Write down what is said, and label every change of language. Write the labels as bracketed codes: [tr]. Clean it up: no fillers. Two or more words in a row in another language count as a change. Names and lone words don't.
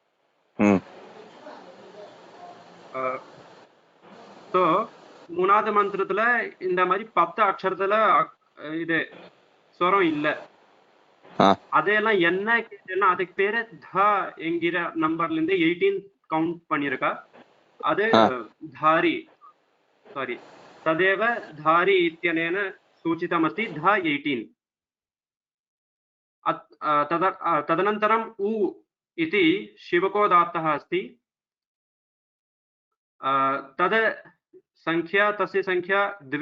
[ta] ஸோ மூணாவது மந்திரத்துல இந்த மாதிரி 10 அக்ஷரத்துல இது ஸ்வரம் இல்ல அதெல்லாம் என்ன கேட்டா அதுக்கு பேரு த என்கிற நம்பர்ல இருந்து 18 கவுண்ட் பண்ணிருக்கா அது தாரி சாரி [sa] तदेव धारी इत्यनेन सूचितमस्ति ध 18 तदनन्तरम् उ इति शिवकोदात्तः अस्ति तद् संख्या तस्य संख्या 2